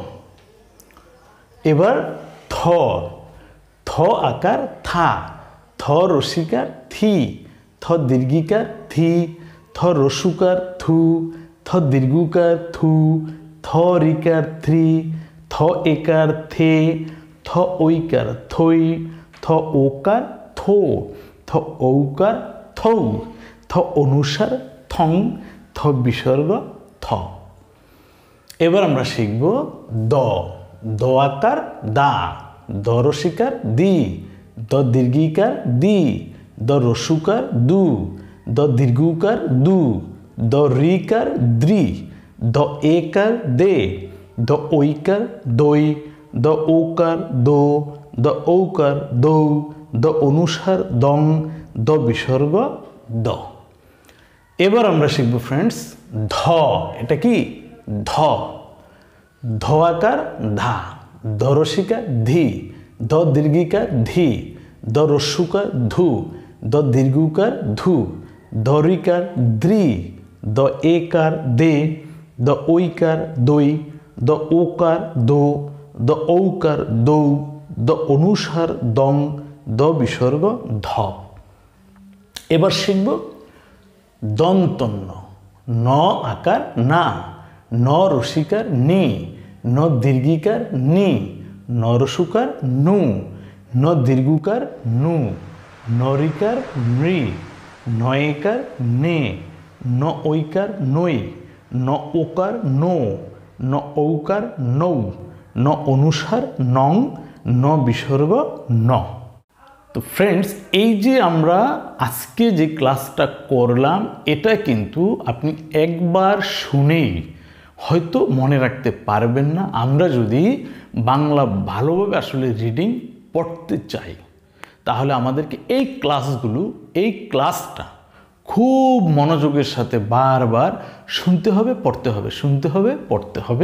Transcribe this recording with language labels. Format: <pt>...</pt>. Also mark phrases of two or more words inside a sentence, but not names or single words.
<bn>এবার থ, থ আকার থা, থ রস্যিকার থি, থ দীর্ঘিকার থি, থ রস্যুকার থু, থ দীর্ঘকার থু, থ রিকার থ্রি, থ একার থে, থ ঐকার থৈ, থ ওকার থো, থ ঔকার থৌ, থ অনুসার থং, থ বিসর্গ থ। এবার আমরা শিখব দ, দ আকার দা, দ রস্যিকার দি, দ দীর্ঘিকার দি, দ রস্যুকার দু, দ দীর্ঘকার দু, দ রিকার দ্রি, দ একার দে, দ ঐকার দই, দ ওকার দো, দ ঔকার দৌ, দ অনুসার দং, দ বিসর্গ দ। এবার আমরা শিখব ফ্রেন্ডস ধ, এটা কি ধ, ধ আকার ধা, দ রস্যিকার ধি, দ দীর্ঘিকার ধি, দ রস্যুকার ধু, দ দীর্ঘকার ধু, দ রিকার দ্রি, দ একার দে, দ ঐকার দই, দ ওকার দো, দ ঔকার দৌ, দ অনুসার দং, দ বিসর্গ ধ। এবার শিখব দন্তন্য, ন আকার না, ন রস্যিকার নি, ন দীর্ঘিকার নি, ন রস্যুকার নু, ন দীর্ঘকার নু, ন রিকার নৃ, ন একার নে, ন ঐকার নৈ, ন ওকার নো, ন ঔকার নৌ, ন অনুসার নং, ন বিসর্গ ন। তো ফ্রেন্ডস, এই যে আমরা আজকে যে ক্লাসটা করলাম, এটা কিন্তু আপনি একবার শুনেই হয়তো মনে রাখতে পারবেন না। আমরা যদি বাংলা ভালোভাবে আসলে রিডিং পড়তে চাই, তাহলে আমাদেরকে এই ক্লাসগুলো, এই ক্লাসটা খুব মনোযোগের সাথে বারবার শুনতে হবে, পড়তে হবে, শুনতে হবে, পড়তে হবে।</bn>